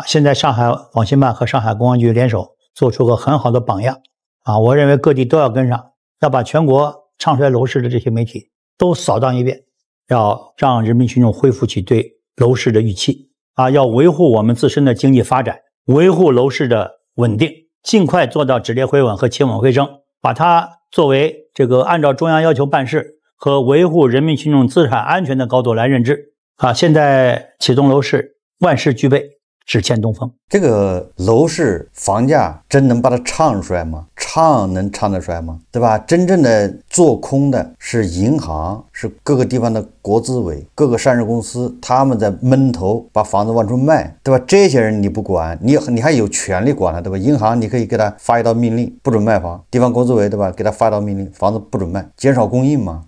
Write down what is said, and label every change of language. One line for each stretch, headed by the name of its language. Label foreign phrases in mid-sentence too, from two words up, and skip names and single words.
Chinese: 現在上海网信辦和上海公安局聯手做出個很好的榜樣啊，我認為各地都要跟上，要把全國唱衰樓市的這些媒體都掃蕩一遍，要讓人民群眾恢復起對樓市的預期啊，要維護我們自身的經濟發展，維護樓市的穩定，盡快做到止跌回穩和企穩回升，把它作為這個按照中央要求辦事和維護人民群眾資產安全的高度來認知啊。現在啟動樓市，萬事俱備，只欠東風。這個樓市房價真能把它唱衰嗎？唱能唱得衰嗎？對吧？真正的做空的是銀行，是各個地方的國資委、各個上市公司，他們在悶頭把房子往出賣，對吧？這些人你不管，你還有權利管他，對吧？银行你可以給他發一道命令，不准賣房；地方國資委，对吧？給他发一道命令，房子不准賣，減少供應嘛。